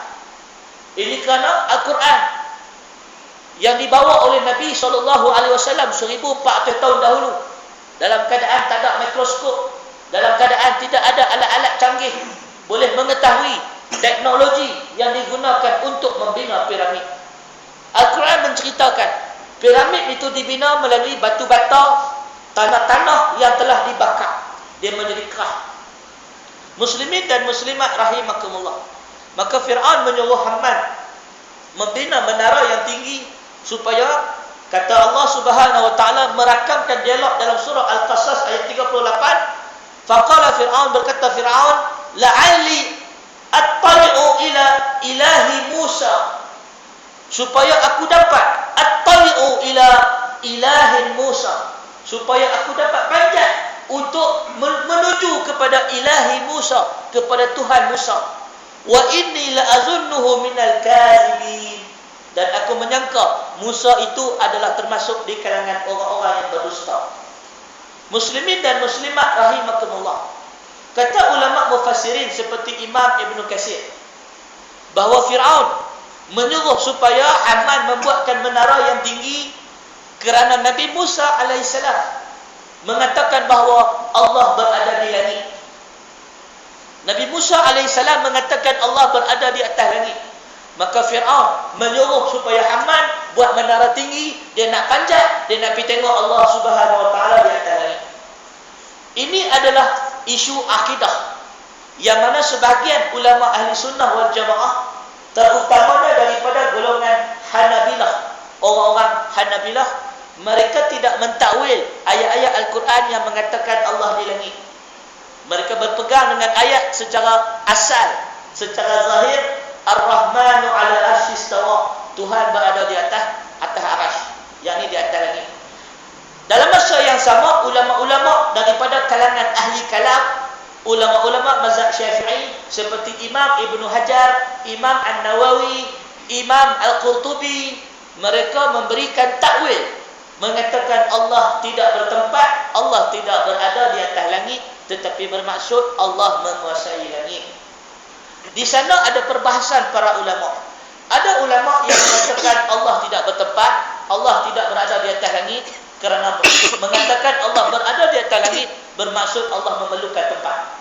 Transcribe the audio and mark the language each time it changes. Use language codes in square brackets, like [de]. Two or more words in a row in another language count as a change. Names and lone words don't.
[ms] Ini kerana Al-Quran yang dibawa oleh Nabi SAW 1400 tahun dahulu, dalam keadaan tak ada mikroskop, dalam keadaan tidak ada alat-alat canggih, boleh mengetahui teknologi yang digunakan untuk membina piramid. Al-Quran menceritakan piramid itu dibina melalui batu bata, tanah-tanah yang telah dibakar, dia menjadi keras. Muslimin dan muslimat rahimakumullah. Maka Fir'aun menyuruh Haman membina menara yang tinggi, supaya, kata Allah [ar] سبحانه وتعالى [ms] merakamkan dialog dalam surah Al-Qasas ayat 38, [ar] فقال فرعون, [ms] berkata Fir'aun, [ar] لعلي أطلع إلى إله موسى, [ms] supaya aku dapat [ar] أطلع إلى إله موسى, [ms] supaya aku dapat panjat untuk menuju kepada ilahi Musa, kepada Tuhan Musa. [ar] وإني لأظنه من الكاذبين, [ms] dan aku menyangka Musa itu adalah termasuk di kalangan orang-orang yang berdusta. Muslimin dan muslimat rahimakumullah. Kata ulama mufassirin seperti Imam Ibn Katsir, bahawa Fir'aun menyuruh supaya Haman membuatkan menara yang tinggi kerana Nabi Musa alaihissalam mengatakan bahawa Allah berada di langit. Nabi Musa alaihissalam mengatakan Allah berada di atas langit. Maka Fir'aun menyuruh supaya Haman buat menara tinggi, dia nak panjat, dia nak pergi tengok Allah [ar] سبحانه وتعالى [ms] di atas langit. Ini adalah isu akidah yang mana sebahagian ulama ahli sunnah wal jamaah, terutamanya daripada golongan Hanabilah, orang-orang Hanabilah, mereka tidak mentakwil ayat-ayat Al-Quran yang mengatakan Allah di langit. Mereka berpegang dengan ayat secara asal, secara zahir, [ar] الرحمن على العرش استوى, [ms] Tuhan berada di atas arasy, yakni di atas langit. Dalam masa yang sama, ulama-ulama daripada kalangan ahli kalam, ulama-ulama mazhab Syafi'i seperti Imam Ibn Hajar, Imam An-Nawawi, Imam Al-Qurtubi, mereka memberikan takwil, mengatakan Allah tidak bertempat, Allah tidak berada di atas langit, tetapi bermaksud Allah menguasai langit. Di sana ada perbahasan para ulama. Ada ulama yang mengatakan Allah tidak bertempat, Allah tidak berada di atas langit, kerana mengatakan Allah berada di atas langit bermaksud Allah memerlukan tempat.